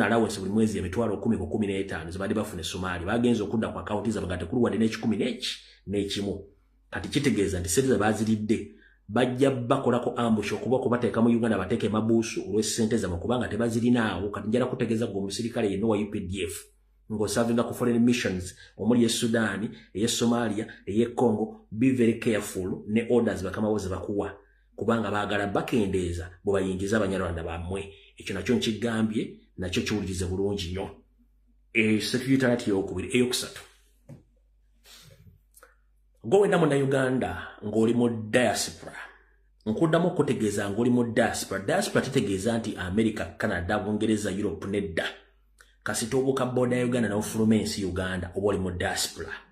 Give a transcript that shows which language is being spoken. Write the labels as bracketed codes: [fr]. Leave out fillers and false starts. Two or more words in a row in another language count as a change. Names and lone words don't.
[lg] allowance buli mwezi emitwalo 10 ku 15 zibadde bafuna e Somalia bagenza okudda ku akaunti zaabwe nga tekulu wadde n'ekikumi n'ekimu kati kitegeeza nti ssente ze baziridde bajja bakolako ambush okuba kubateeka mu Uganda bateeke mabuusu olw'essente zaabwe kubanga tebazirinaawo kati njala kutegeeza gwe omusirikale yenna wa UPDF ng'osavinga ku [en] foreign missions [lg] omuli e Sudan eye Somalia eye Congo [en] be very careful [lg] ne orders bakamawo ze bakuwa kubanga baagala bakendeeza bwe bayingiza abanyarwanda bammwe ekyo nakyo nkigambye nakyo kiwulirize bulungi nnyo security eyokubiri eyokusatu gwe wenna munnayuganda ng'oli mu diaspora nkuddamu okutegeeza ng'oli mu diaspora kitegeeza nti America Canada Bungereza Europe nedda kasita obuuka boda ya Uganda n'ofuluma ensi Uganda oba oli mu diaspora